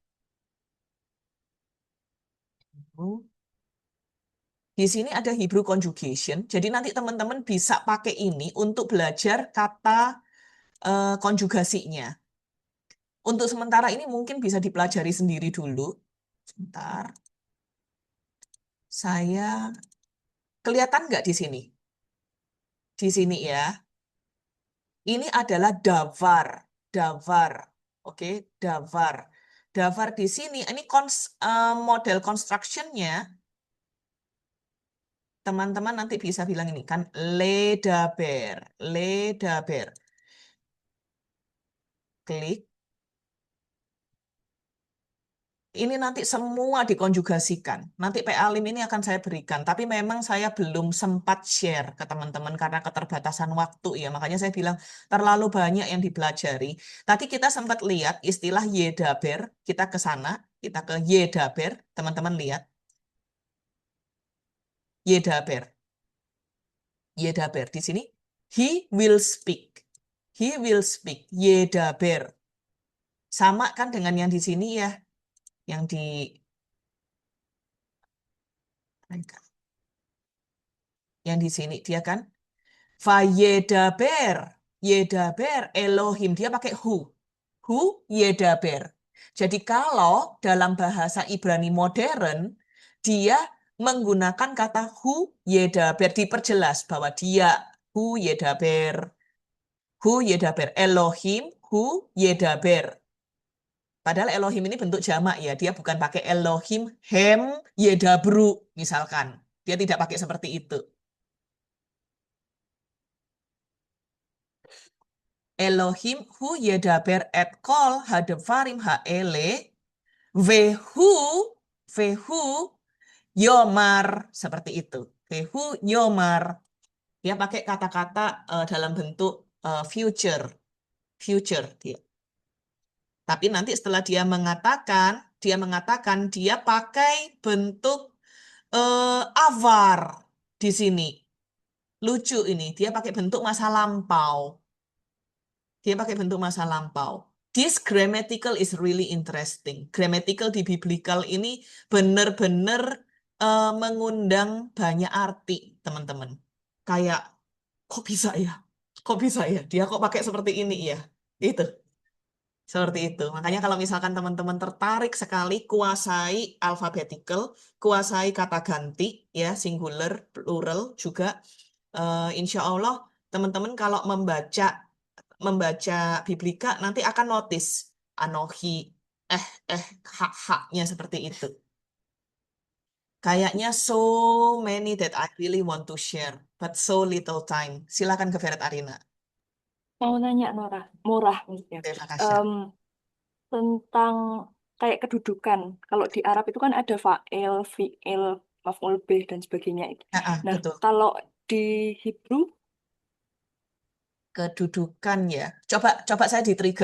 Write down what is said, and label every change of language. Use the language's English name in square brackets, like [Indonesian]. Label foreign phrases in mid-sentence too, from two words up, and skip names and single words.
[Indonesian] Di sini ada [English] Hebrew conjugation, [Indonesian] jadi nanti teman-teman bisa pakai ini untuk belajar kata konjugasinya. Untuk sementara ini mungkin bisa dipelajari sendiri dulu. Sebentar. Saya kelihatan nggak di sini? Di sini ya. Ini adalah davar. Davar. Oke, davar. Davar di sini, ini [English] model construction- [Indonesian] nya. Teman-teman nanti bisa bilang ini kan ledaber. Ledaber. Klik. Ini nanti semua dikonjugasikan. Nanti PA-lim ini akan saya berikan. Tapi memang saya belum sempat share ke teman-teman karena keterbatasan waktu ya. Makanya saya bilang terlalu banyak yang dipelajari. Tadi kita sempat lihat istilah yedaber. Kita ke sana. Kita ke yedaber. Teman-teman lihat. Yedaber. Yedaber. Di sini. [English] He will speak. He will speak. [Indonesian] Yedaber. Sama kan dengan yang di sini ya. Yang di sini dia kan [Hebrew] וידבר, ידבר אלוהים, [Indonesian] dia pakai [Hebrew] הוא ידבר. [Indonesian] Jadi kalau dalam bahasa Ibrani modern dia menggunakan kata [Hebrew] הוא ידבר, [Indonesian] diperjelas bahwa dia [Hebrew] הוא ידבר אלוהים הוא ידבר. [Indonesian] Padahal Elohim ini bentuk jamak ya, dia bukan pakai [Hebrew] אלוהים הם ידברו [Indonesian] misalkan. Dia tidak pakai seperti itu. [Hebrew] אלוהים הוא ידבר את כל הדברים האלה והוא יאמר, [Indonesian] seperti itu. [Hebrew] והוא יאמר. [Indonesian] Dia pakai kata-kata dalam bentuk future dia. Tapi nanti setelah dia mengatakan dia pakai bentuk avar di sini. Lucu ini, dia pakai bentuk masa lampau. Dia pakai bentuk masa lampau. [English] This grammatical is really interesting. [Indonesian] Grammatical di biblical ini benar-benar mengundang banyak arti, teman-teman. kayak kok bisa ya? Kok bisa ya? Dia kok pakai seperti ini ya? Itu. Seperti itu. Makanya kalau misalkan teman-teman tertarik sekali kuasai alphabetical, kuasai kata ganti, ya, singular, plural juga, [Arabic] إن شاء الله [Indonesian] teman-teman kalau membaca Biblika nanti akan notice anohi, hak-haknya seperti itu. [English] Kayaknya so many that I really want to share, but so little time. [Indonesian] Silakan ke Feret Arina. Mau nanya Murah maksudnya. Terima kasih. Tentang kayak kedudukan. Kalau di Arab itu kan ada fa'il, fi'il, maf'ul bih dan sebagainya itu. Nah, Betul. kalau di Hebrew Kedudukan ya. Coba saya di-trigger.